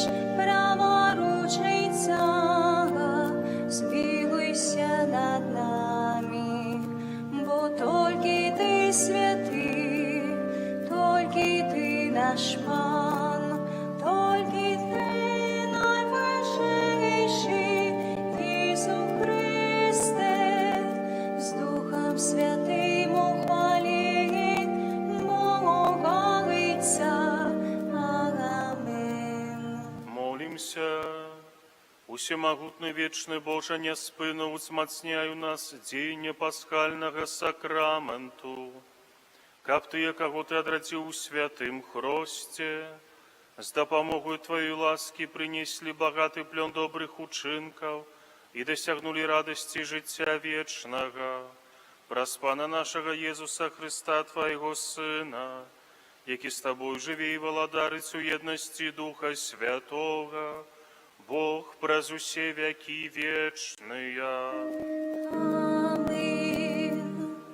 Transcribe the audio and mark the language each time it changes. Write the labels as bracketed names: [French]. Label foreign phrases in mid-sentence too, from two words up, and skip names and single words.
[Ukrainian] праворуч Отця, змилуйся над нами, бо тільки Ти святий, тільки Ти наш Пан, тільки Ти найвищий, Ісус Христе, з Духом Святим ухвалить Бога Отця. Амин. [Belarusian] Молімся. Усемагутны вечны Боже, няспынна ўзмацняй у нас дзеянне пасхальнага сакраменту, каб тыя, каго Ты адрадзіў у святым хросце, з дапамогою Тваёй ласкі прынеслі багаты плён добрых учынкаў і дасягнулі радасці жыцця вечнага. Праз Пана нашага Езуса Христа, Твайго Сына, які з Табою жыве і валадарыць у еднасці Духа Святога, Бог праз усе вякі вечныя. Амин.